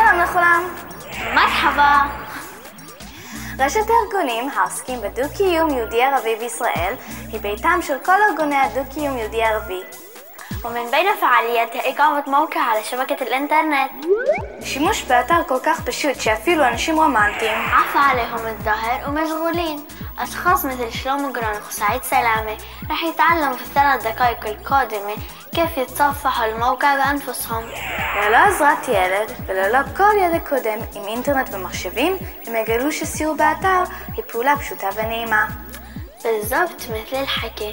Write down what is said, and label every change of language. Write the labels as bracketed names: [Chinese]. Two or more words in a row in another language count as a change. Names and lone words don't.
[Hebrew] לכולם. מרחבה. רשת הארגונים העוסקים בדו-קיום יהודי-ערבי בישראל היא ביתם של כל ארגוני הדו-קיום יהודי-ערבי. [Arabic] ومن بين فعالياتها إقامة موقع على شبكة الإنترنت. [Hebrew] שימוש באתר כל כך פשוט שאפילו אנשים רומנטיים [Arabic] عفى عليهم الظهر ومشغولين. أشخاص مثل شلومو جرانخ وسعيد سلامة رح يتعلموا في ال3 دقائق القادمة كيف يتصفحوا الموقع بأنفسهم. [Hebrew] ללא עזרת ילד וללא כל ידע קודם עם אינטרנט ומחשבים, הם יגלו שסיור באתר היא פעולה פשוטה ונעימה. [Arabic] بالضبط مثل الحكي.